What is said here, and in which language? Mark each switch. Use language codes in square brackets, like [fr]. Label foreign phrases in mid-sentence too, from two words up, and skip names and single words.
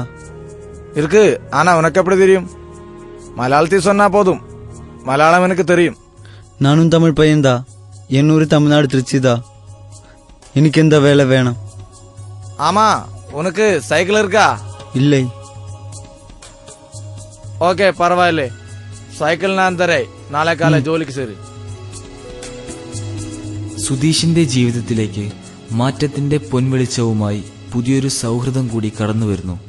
[ta] இருக்கு. ஆனா உனக்கு எப்படி தெரியும்? மலையாளத்தில் சொன்னா போதும், மலையாளம் எனக்கு தெரியும். நானும் தமிழ் பையன்தான். என் ஊரு தமிழ்நாடு திருச்சிதா. எனக்கு எந்த வேலை வேணும்? ஆமா, உனக்கு சைக்கிள் இருக்கா? இல்லை. [ml] ഓക്കെ പരവായില്ലേ, സൈക്കിൾ ഞാൻ തരേ. നാളെ കാലം ജോലിക്ക് ശരി. സുധീഷിന്റെ ജീവിതത്തിലേക്ക് മാറ്റത്തിന്റെ പൊൻവെളിച്ചവുമായി പുതിയൊരു സൗഹൃദം കൂടി കടന്നുവരുന്നു.